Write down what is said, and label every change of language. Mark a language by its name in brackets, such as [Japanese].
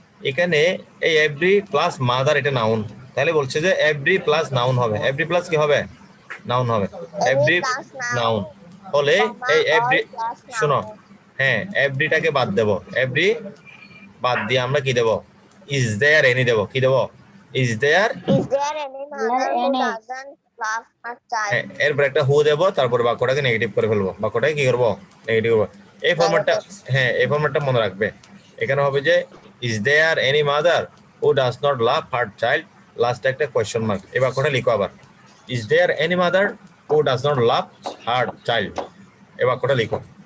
[Bangla] এখানে এই every plus mother এটা নাউন, তাহলে বলছে যে এভরি প্লাস নাউন হবে, এভরি প্লাস কি হবে নাউন হবে, [English] Every [Bangla] every [English] plus [Bangla] noun [English] noun, [Bangla] হলে [English] comma, [Bangla] এই [English] all [Bangla] এভরি, [English] plus [Bangla] শোনো, [English] noun. [Bangla] হ্যাঁ এভরিটাকে বাদ দেব, এভরি বাদ দিয়ে আমরা কি দেব ইজ দেয়ার এনি দেব, কি দেব is there, [English] Is there any mother who doesn't love her child? [Bangla] এরপর একটা হু দেব, তারপর বাক্যটাকে নেগেটিভ করে ফেলবো, বাক্যটাকে কি করবো নেগেটিভ করবো। এই ফরম্যাটটা, [English] Negative. [Bangla] হ্যাঁ এই ফরম্যাটটা মনে রাখবে। এখানে হবে যে [English] is there any mother who does not love her child, [Bangla] last একটা কোয়েশ্চন মার্ক, এই বাক্যটা লিখো আবার, is there any mother who does not love her child, এই বাক্যটা লিখো।